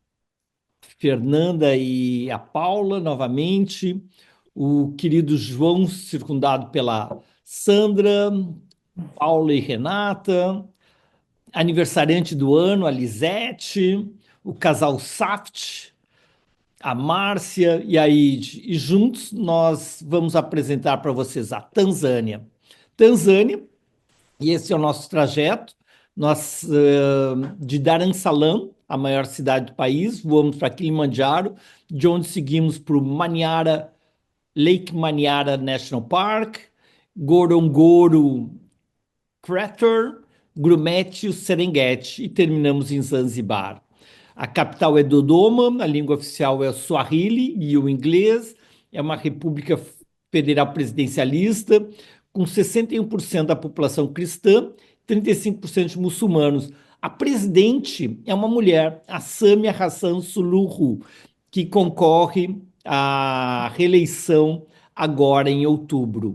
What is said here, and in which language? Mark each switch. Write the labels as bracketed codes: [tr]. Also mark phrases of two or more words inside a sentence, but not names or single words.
[pt] Fernanda e a Paula novamente, o querido João, circundado pela Sandra, Paula e Renata, aniversariante do ano, a Lisete, o casal Saft, a Márcia e a Ide. E juntos nós vamos apresentar para vocês a Tanzânia. Tanzânia, e esse é o nosso trajeto, nós de Dharamsalam, a maior cidade do país, voamos para Kilimanjaro, de onde seguimos para o Lake Manyara National Park, Ngorongoro Crater, Grumeti e Serengeti, e terminamos em Zanzibar. A capital é Dodoma, a língua oficial é o Swahili e o inglês, é uma república federal presidencialista, com 61% da população cristã, 35% de muçulmanos. A presidente é uma mulher, a Samia Hassan Suluhu, que concorre à reeleição agora em outubro.